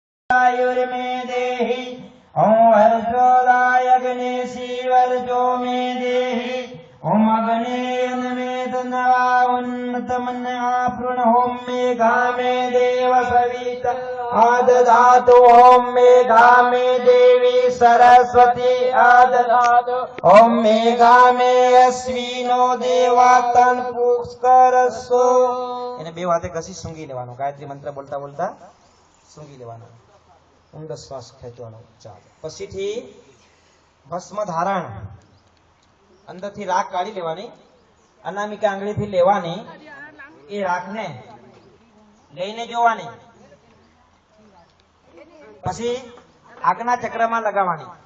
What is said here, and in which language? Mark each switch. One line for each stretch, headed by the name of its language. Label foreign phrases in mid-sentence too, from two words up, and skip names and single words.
Sanskrit: आयुर्मे देहि ओम हर्षोदायग्ने शिवर्जो मे देहि ओम अग्नेयन मे तन्वा उन्नतमन आपृण ओम मेघा मे देव सविता आदधातु ओम मेघा मे देवी सरस्वती आदधातु ओम मेघा मे अश्विनो देवातन पुष्करसो
Gujarati: એને બે વાતે ઘસી સૂંઘી લેવાનું ગાયત્રી મંત્ર બોલતા બોલતા સૂંઘી લેવાનું ઊંડો શ્વાસ ખેંચવાનો ચાલો પછીથી ભસ્મ ધારણ અંદરથી રાખ કાઢી લેવાની અનામિકા આંગળીથી લેવાની એ રાખને લઈને જોવાની પછી આગના ચક્રમાં લગાવવાની